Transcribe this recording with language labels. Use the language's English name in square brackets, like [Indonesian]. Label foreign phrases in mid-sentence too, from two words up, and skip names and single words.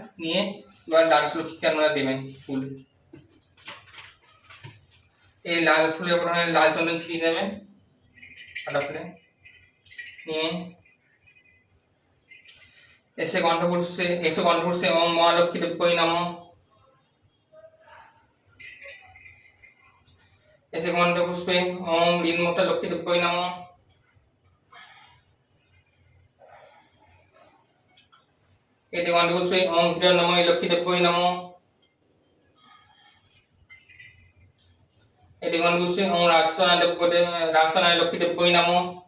[Bangla] নিয়ে এবার দ্বাদশ লক্ষ্মীকে আপনারা দেবেন ফুল। এই লাল ফুলের প্রথমে লাল চন্দন ছিঁড়ে নেবেন গাঁদা ফুলে, নিয়ে এসে কণ্ঠপুরুষে [Sanskrit] ওম মা লক্ষ্মী দেব্যই নমঃ। [Bangla] এসে কণ্ঠপুষ্পে [Sanskrit] ওম ঋন্মতা লক্ষ্মী দেব্যই নমঃ। [Bangla] এটি কণ্ঠপুষ্পে [Sanskrit] ওম হিরণ্ময়ী লক্ষ্মী দেব্যই নমঃ। [Bangla] এটি কণ্ঠপুষ্পে [Sanskrit] ওম রাজস্থানায় লক্ষ্মী দেব্যই নমঃ।